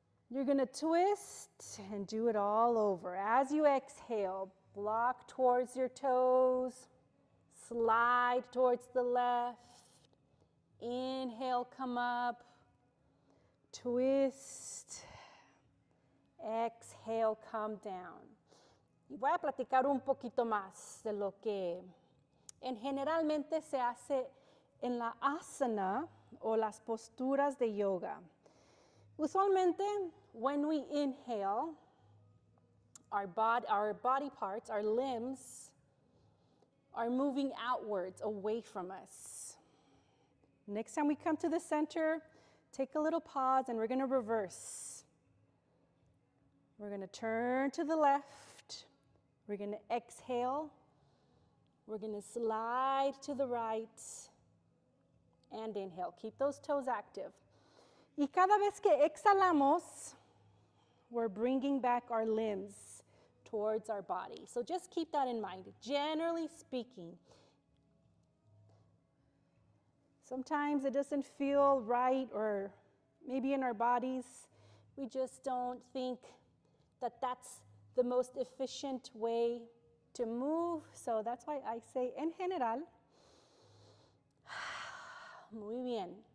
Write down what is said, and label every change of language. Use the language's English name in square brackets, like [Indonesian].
[English] You're going to twist and do it all over. As you exhale, block towards your toes, slide towards the left. Inhale, come up, twist, exhale, come down. [Spanish] Y voy a platicar un poquito más de lo que generalmente se hace en la asana o las posturas de yoga. [English] Usualmente, when we inhale, our body parts, our limbs, are moving outwards, away from us. Next time we come to the center, take a little pause and we're going to reverse. We're going to turn to the left. We're going to exhale. We're going to slide to the right and inhale. Keep those toes active. [Spanish] Y cada vez que exhalamos, [English] we're bringing back our limbs towards our body. So just keep that in mind. Generally speaking, sometimes it doesn't feel right, or maybe in our bodies, we just don't think that that's the most efficient way to move. So that's why I say, [Spanish] en general, muy bien.